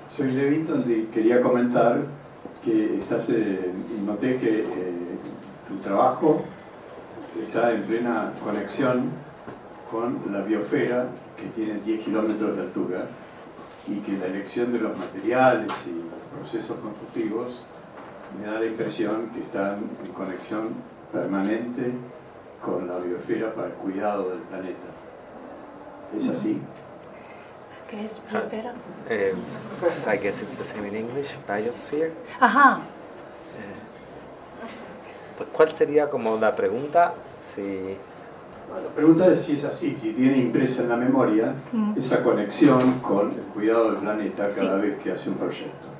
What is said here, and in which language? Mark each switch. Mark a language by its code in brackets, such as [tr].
[es] Soy Levington y quería comentar que noté que tu trabajo está en plena conexión con la biosfera, que tiene 10 kilómetros de altura, y que la elección de los materiales y procesos constructivos me da la impresión que están en conexión permanente con la biosfera para el cuidado del planeta. ¿Es así? ¿Qué es biosfera? [en] I guess it's the same in English, biosphere. [es] Ajá. ¿Cuál sería como la pregunta? La pregunta es si es así, si tiene impresa en la memoria esa conexión con el cuidado del planeta cada vez que hace un proyecto.